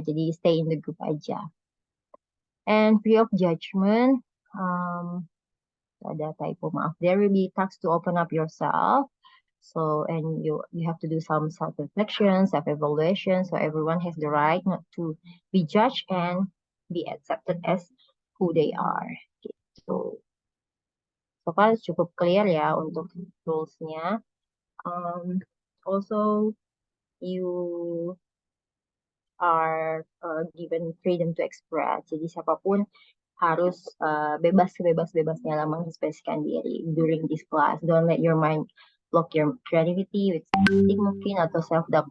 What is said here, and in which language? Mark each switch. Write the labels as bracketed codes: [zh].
[en] Jadi stay in the group aja. And free of judgment. Ada typo, maaf. There will be tasks to open up yourself. So, and you have to do some self-reflection, self-evaluation. So everyone has the right not to be judged and be accepted as who they are. [id] Gitu. So far cukup clear ya untuk rules-nya. [en] Also, you are given freedom to express. [id] Jadi siapapun harus bebas sebebas-bebasnya lah mengekspresikan diri during this class. [en] Don't let your mind block your creativity with static mungkin atau self-doubt.